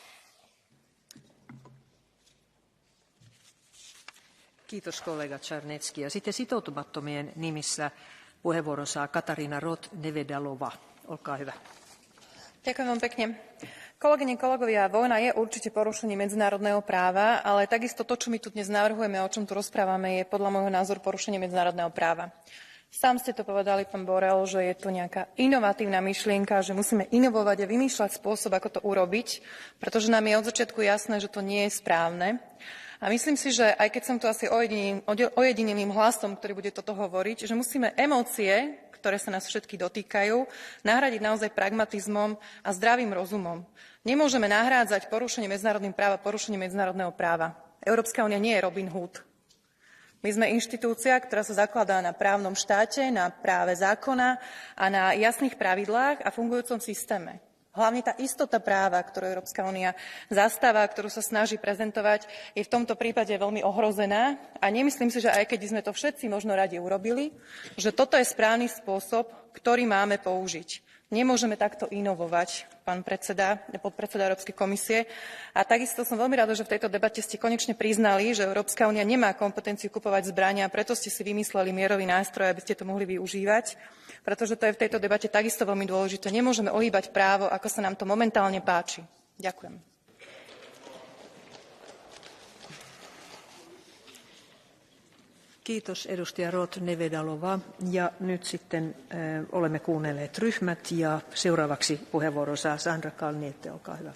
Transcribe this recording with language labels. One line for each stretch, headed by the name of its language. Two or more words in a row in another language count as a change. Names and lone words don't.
Finnish: Kiitos kollega Czarnecki. Ja sitten sitoutumattomien nimissä puheenvuoron saa Katarina Roth-Nevedalova. Olkaa hyvä.
Slovak: Ďakujem vám pekne. Kolegyne, kolegovia, vojna je určite porušenie medzinárodného práva, ale takisto to, čo my tu dnes navrhujeme, o čom tu rozprávame, je podľa môjho názoru porušenie medzinárodného práva. Sám ste to povedali, pán Borrell, že je to nejaká inovatívna myšlienka, že musíme inovovať a vymýšľať spôsob, ako to urobiť, pretože nám je od začiatku jasné, že to nie je správne. A myslím si, že aj keď som tu asi ojedineným hlasom, ktorý bude toto hovoriť, že musíme emócie, ktoré sa nás všetky dotýkajú, nahradiť naozaj pragmatizmom a zdravým rozumom. Nemôžeme nahrádzať porušenie medzinárodného práva porušenie medzinárodného práva. Európska únia nie je Robin Hood. My sme inštitúcia, ktorá sa zakladá na právnom štáte, na práve zákona a na jasných pravidlách a fungujúcom systéme. Hlavne tá istota práva, ktorú Európska únia zastáva, ktorú sa snaží prezentovať, je v tomto prípade veľmi ohrozená a nemyslím si, že aj keď sme to všetci možno radi urobili, že toto je správny spôsob, ktorý máme použiť. Nemôžeme takto inovovať, pán podpredseda Európskej komisie. A takisto som veľmi rada, že v tejto debate ste konečne priznali, že Európska únia nemá kompetenciu kupovať zbrania, a preto ste si vymysleli mierový nástroj, aby ste to mohli využívať. Pretože to je v tejto debate takisto veľmi dôležité. Nemôžeme ohýbať právo, ako sa nám to momentálne páči. Ďakujem.
Finnish: Kiitos edustaja Roth-Nevedalova. Ja nyt sitten olemme kuunnelleet ryhmät ja seuraavaksi puheenvuoron saa Sandra Kalniette, olkaa hyvä.